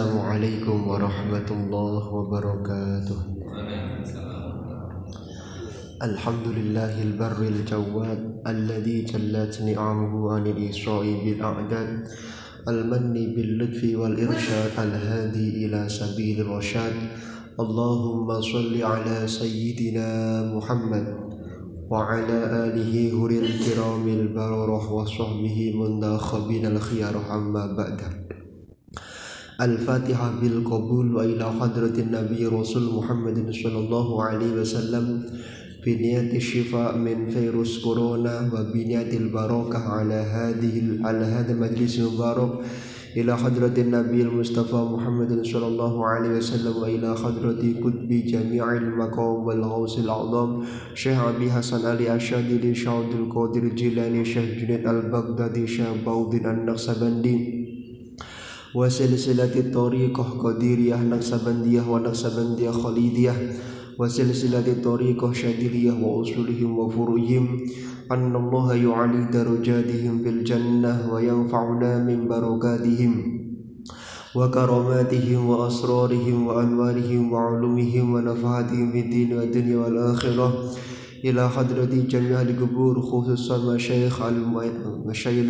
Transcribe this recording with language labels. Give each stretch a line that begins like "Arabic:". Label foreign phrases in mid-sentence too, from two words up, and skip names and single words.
Arabic: السلام عليكم ورحمة الله وبركاته. الحمد لله البر الجواد الذي جلت نعمه عن الإسراء بالأعداد المان باللطف والإرشاد الهادي إلى سبيل الرشاد. اللهم صل على سيدنا محمد وعلى آله الغر الكرام البررة وصحبه المنتخبين الخيرة أما بعد. الفاتحة بالقبول وإلى حضرة النبي رسول محمد صلى الله عليه وسلم بنية شفاء من
Indonesian: virus corona
Arabic: وبنية البركة على هذا المجلس المبارك إلى حضرة النبي المصطفى محمد صلى الله عليه وسلم وإلى حضرة قطب جميع المقام والغوث الأعظم شيخ أبي حسن علي الشاذلي شيخ القادر جيلاني شيخ جنيد البغدادي شيخ بهاء الدين النقشبندي وسلسلة الطريقة القادرية النقشبندية والنقشبندية الخالدية وسلسلة tariqah qadiriyah naqsabandiyah wa naqsabandiyah khalidiyah wa silsilati الطريقة الشاذلية وأصولهم وفروعهم أن الله يعلي درجاتهم في الجنة وينفعنا من بركاتهم وكراماتهم وأسرارهم وأنوارهم و علومهم ونفحاتهم في الدين والدنيا والآخرة إلى حضرة جميع القبور خصوصا مشايخ المشايخ